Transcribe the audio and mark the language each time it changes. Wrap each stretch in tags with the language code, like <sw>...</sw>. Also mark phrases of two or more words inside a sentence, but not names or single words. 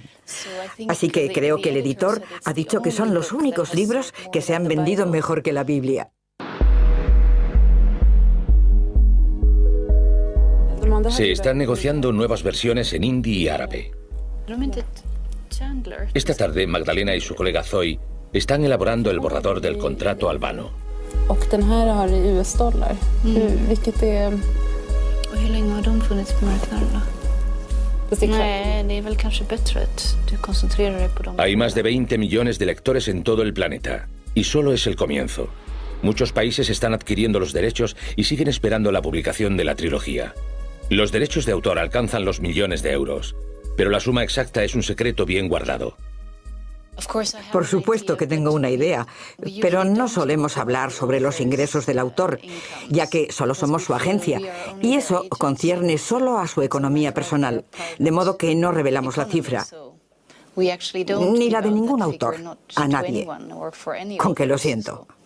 <es>Así que creo que el editor ha dicho que son los únicos libros que se han vendido mejor que la Biblia. Se están negociando nuevas versiones en hindi y árabe. Esta tarde, Magdalena y su colega Zoe están elaborando el borrador del contrato albano.</es> <sv>Och den här har i US-dollar, vilket är... Och hur länge har de funnits på marknaden då? Nej, det är väl kanske bättre att du koncentrerar dig på dem.</sv> <es>Hay más de 20 millones de lectores en todo el planeta, y solo es el comienzo. Muchos países están adquiriendo los derechos y siguen esperando la publicación de la trilogía. Los derechos de autor alcanzan los millones de euros, pero la suma exacta es un secreto bien guardado. Por supuesto que tengo una idea, pero no solemos hablar sobre los ingresos del autor, ya que solo somos su agencia, y eso concierne solo a su economía personal, de modo que no revelamos la cifra, ni la de ningún autor, a nadie, con que lo siento.</es>